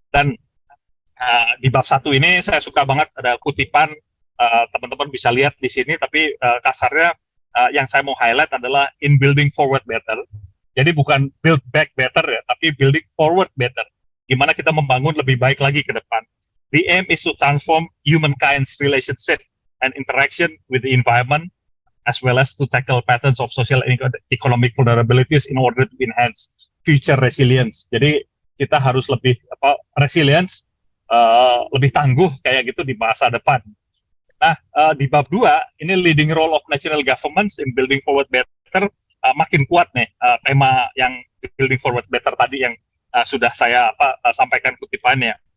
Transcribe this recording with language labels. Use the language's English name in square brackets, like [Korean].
[Indonesian] Dan di bab 1 ini saya suka banget ada kutipan, teman-teman bisa lihat di sini, tapi kasarnya yang saya mau highlight adalah in building forward better. Jadi bukan build back better ya, tapi building forward better. Gimana kita membangun lebih baik lagi ke depan. [English] The aim is to transform humankind's relationship and interaction with the environment, as well as to tackle patterns of social and economic vulnerabilities in order to enhance future resilience. [Indonesian] Jadi kita harus lebih resilience, lebih tangguh kayak gitu di masa depan. Nah, di bab 2 ini leading role of national governments in building forward better, makin kuat nih tema yang building forward better tadi yang sudah saya sampaikan kutipannya.